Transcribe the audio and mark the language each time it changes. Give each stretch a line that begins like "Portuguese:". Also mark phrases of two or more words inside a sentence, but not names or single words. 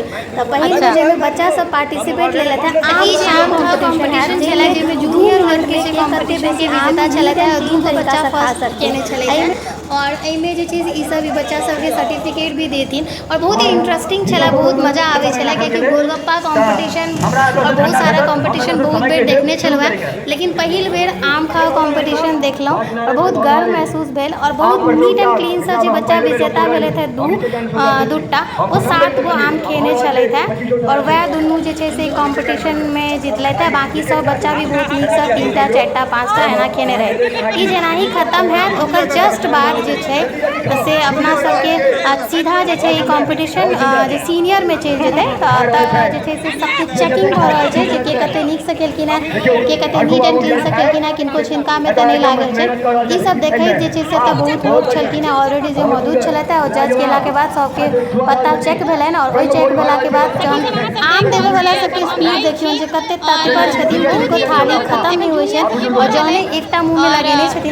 Maithili: तऽ पहिल में जाहिमे बच्चा सब पार्टिसिपेट ले लेते आम कॉम्पिटिशन छलै जाहिमे जूनियर वर्ग के कते बेसी विजेता छलथि और दू बच्चा फर्स्ट केने छलथि और एहिमे जे छै ई सब बच्चा सबके सर्टिफिकेट भी देथिन और बहुत ही इंटरेस्टिंग छलै, बहुत मजा आबै छलै कियाकि गोलगप्पा कॉम्पिटिशन और बहुत सारा कॉम्पिटिशन बहुत बेर देखने छलहुँ है लेकिन पहिल बेर आम खाओ कॉम्पिटिशन देखलहुँ और बहुत गर्व महसूस भेल। और बहुत
English: neat and clean
Maithili: से जे बच्चा विजेता भेलै थे दूटा वो 7 गो आम खेने छलैथ है और वह दुनू जे छै से कॉम्पिटिशन में जीतलैथ है। बाकी सब बच्चा भी बहुत नीक से 3टा 4टा 5टा एना खेने रहे। ई जेना ही खत्म है ओकर जस्ट बाद जे छै से अपना सबके सीधा जे छै ई कॉम्पिटिशन जे सीनियर में चलि जेतै तऽ जे छै से सबके चेकिंग भऽ रहल छै जे के कते नीक से खेलखिन है, के कते
English: neat and clean
Maithili: से खेलखिन है, किनको छिनका में तऽ नहीं लागल छै। ई सब देखैत जे छै से तऽ बहुत लोग छलखिन है ऑलरेडी जे मौजूद छलथि है और जज केला के बाद सबके पत्ता चेक भेलनि और ओहि चेक भेला के बाद जहन आम देवे वाला सबके स्पीड देखियौ जे कते तत्पर छथिन, किनको थाली खत्म नहीं होइ छै और जहने एकटा मुंह में लगेने छथिन।